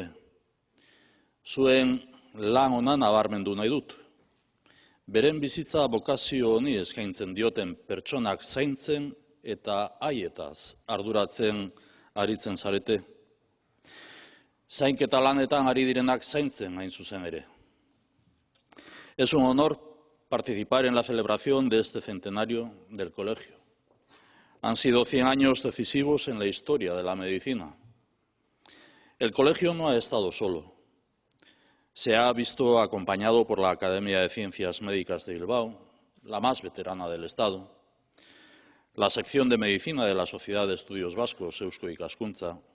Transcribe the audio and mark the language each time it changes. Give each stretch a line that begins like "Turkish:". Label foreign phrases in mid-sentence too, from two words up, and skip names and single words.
Basque: Zuen lan ona nabarmendu nahi dut. Beren bizitza bokazio honi eskaintzen dioten pertsonak zaintzen eta haietaz arduratzen aritzen zarete. Zainketa lanetan ari direnak zaintzen hain zuzen ere.
Spanish: Es un honor participar en la celebración de este centenario del colegio. Han sido 100 años decisivos en la historia de la medicina. El colegio no ha estado solo. Se ha visto acompañado por la Academia de Ciencias Médicas de Bilbao, la más veterana del Estado, la sección de Medicina de la Sociedad de Estudios Vascos, Eusko Ikaskuntza,